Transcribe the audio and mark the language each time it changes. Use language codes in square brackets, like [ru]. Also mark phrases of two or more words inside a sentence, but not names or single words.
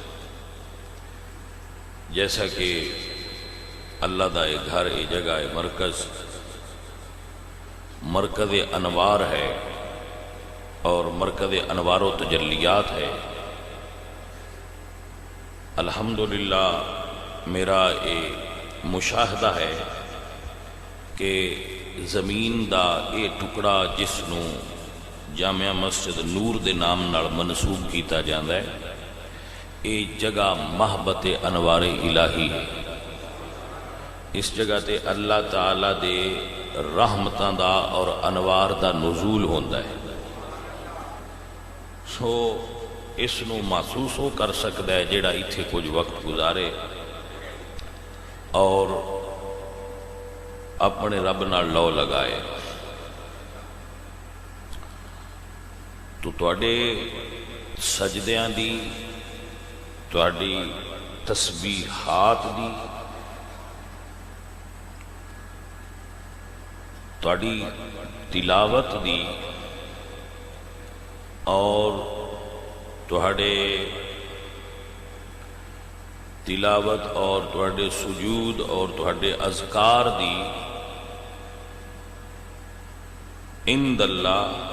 [ur] جیسا کہ [pa] اللہ دا ایک گھر ایک جگہ ہے مرکز انوار ہے اور مرکز انوار و تجلیات ہے الحمدللہ میرا ایک مشاہدہ ہے کہ زمین دا یہ ٹکڑا جس نو جامعہ مسجد نور دے نام نال منسوب کیتا جاندا ہے اے جگہ محبت انوار الہی ہے اس جگہ تے اللہ تعالی دے رحمتاں دا اور انوار دا نزول ہوندا ہے سو اس نو محسوس ہو کر سکدا ہے جیڑا ایتھے کچھ وقت گزارے اور اپنے رب نال لو لگائے تو تواڈے سجدیاں دی تواڈی تسبیحات دی تواڈی تلاوت دی اور تواڈے تلاوت اور تواڈے سجود اور تواڈے اذکار دی [ar] عند اللہ